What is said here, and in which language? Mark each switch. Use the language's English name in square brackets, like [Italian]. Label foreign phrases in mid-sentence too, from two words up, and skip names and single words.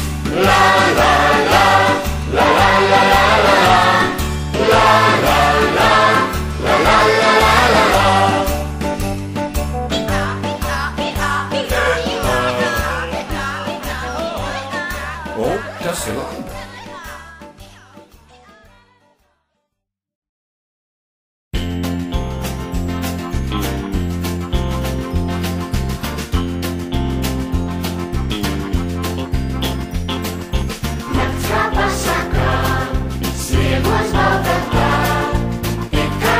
[Latvian] La la la, la la la la la la, la la la, la la la la la la. O, tas ir labi. Nakts kā pasakā, sniegos baltatā, tikai